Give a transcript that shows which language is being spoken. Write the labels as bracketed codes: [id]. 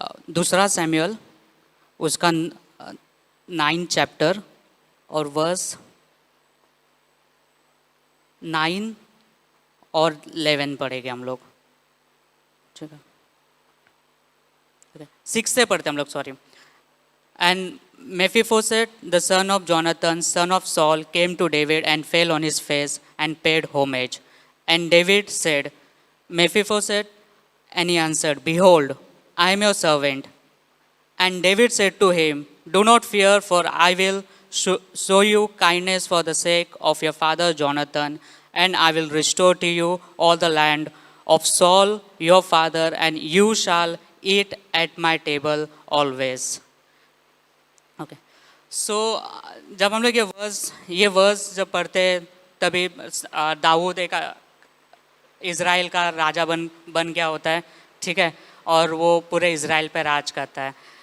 [hi] दूसरा सैमुअल उसका 9 चैप्टर और वर्स 9 और 11 पढ़ेंगे हम लोग, ठीक है। 6 से पढ़ते हम लोग, sorry. [en] And Mephibosheth, the son of Jonathan, son of Saul, came to David and fell on his face and paid homage. And David said, Mephibosheth, and he answered, Behold, I am your servant. And David said to him, Do not fear, for I will show you kindness for the sake of your father Jonathan, and I will restore to you all the land of Saul your father, and you shall eat at my table always. [hi] Okay, सो जब हम लोग ये verse जब पढ़ते तभी दाऊद एक Israel का राजा बन गया होता है, ठीक है, और वो पूरे इज़राइल पे राज करता है।